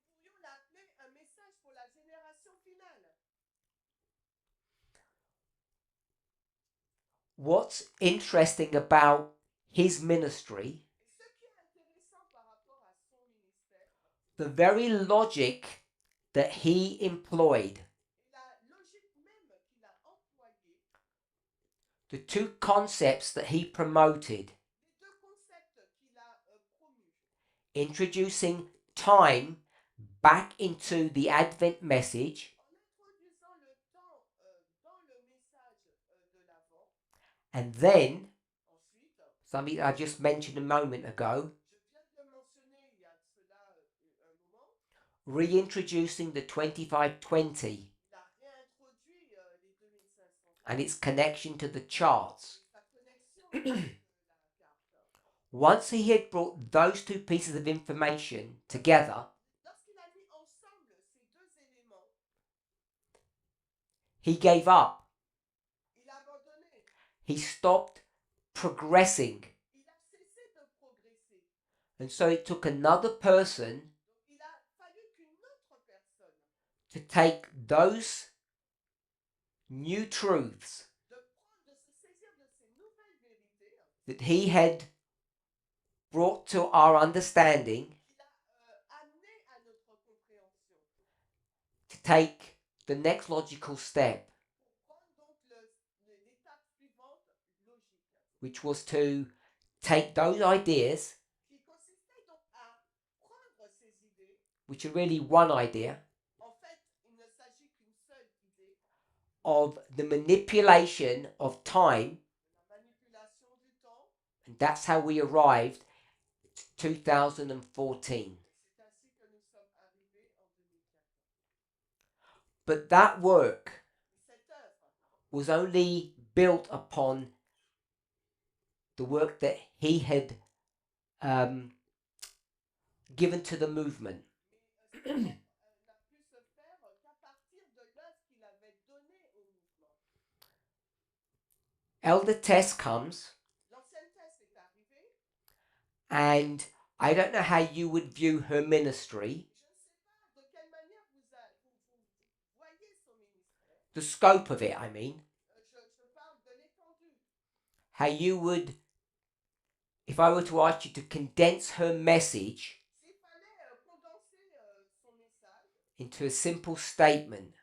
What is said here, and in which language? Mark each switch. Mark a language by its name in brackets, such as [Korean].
[French] Nous pourrions l'appeler un message pour la génération finale. [English] What's interesting about his ministry, [French] Et ce qui est intéressant par rapport à son ministère, [English] the very logic that he employed, [French] et la logique même qu'il a employée, [English] the two concepts that he promoted, [French] les deux concepts qu'il a promus, [English] introducing time back into the Advent message, [French] en introduisant le temps dans le message de l'Avent, [English] and then [French] ensuite, [English] something I just mentioned a moment ago, [French] je viens de le mentionner il y a de cela un moment, [English] reintroducing the 2520 [French] il a réintroduit les 2500 [English] and its connection to the charts. [French] sa connexion avec la carte. [English] Once he had brought those two pieces of information together, [French] Lorsqu'il a mis ensemble ces deux éléments, [English] he gave up. [French] il a abandonné. [English] He stopped progressing. [French] Il a cessé de progresser. [English] And so it took another person [French] Donc il a fallu qu'une autre personne [English] to take those new truths [French] de se saisir de ces nouvelles vérités [English] that he had brought to our understanding, [French] qu'il a amenées à notre compréhension [English] to take the next logical step, [French] pour prendre donc l'étape suivante logique, [English] which was to take those ideas, [French] qui consistait donc à prendre ces idées. [English] which are really one idea, [French] En fait, il ne s'agit qu'une seule idée, [English] of the manipulation of time, [French] la manipulation du temps, [English] and that's how we arrived to 2014. [French] et c'est ainsi que nous sommes arrivés en 2014. [English] But that work [French] Et cette œuvre [English] was only built upon the work that he had given to the movement. [French] n'a pu se faire qu'à partir de l'œuvre qu'il avait donnée au mouvement. [English] Elder Tess comes, [French] L'ancienne thèse est arrivée. [English] and I don't know how you would view her ministry, [French] Je ne sais pas de quelle manière vous voyez son ministère. [English] the scope of it, I mean, [French] Je parle de l'étendue. [English] how you would, if I were to ask you to condense her message [French] S'il fallait condenser son message [English] into a simple statement,